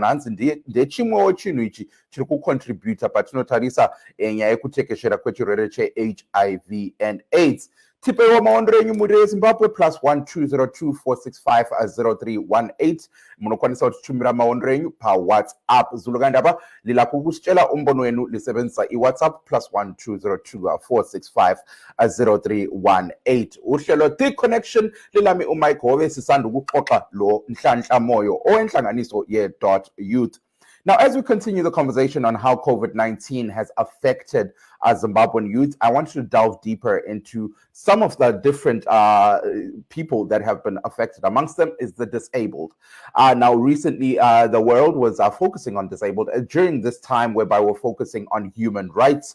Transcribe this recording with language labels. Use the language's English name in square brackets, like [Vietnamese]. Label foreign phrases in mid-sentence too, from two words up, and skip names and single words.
[Shona] Hanzi ndechimwewo chinhu ichi chiri kucontributa patinotarisa nyaya yekutekeshera kwechirwere cheHIV and AIDS. Tipewo maondero enyu muri yeZimbabwe +12024650318. Munokwanisa kutitumira maondero enyu paWhatsApp. [North Ndebele] Zulukanda apa lila kukusitshela umbono wenu lisebenzisa iWhatsApp +12024650318. Uhlelo The Connection lilami uMike Hove, sisanda ukuxoxa lo Nhlanhla Moyo owenhlanganiso ye.youth. [English] Now, as we continue the conversation on how COVID-19 has affected Zimbabwean youth, I want to delve deeper into some of the different people that have been affected. Amongst them is the disabled. Now, recently, the world was focusing on disabled during this time whereby we're focusing on human rights.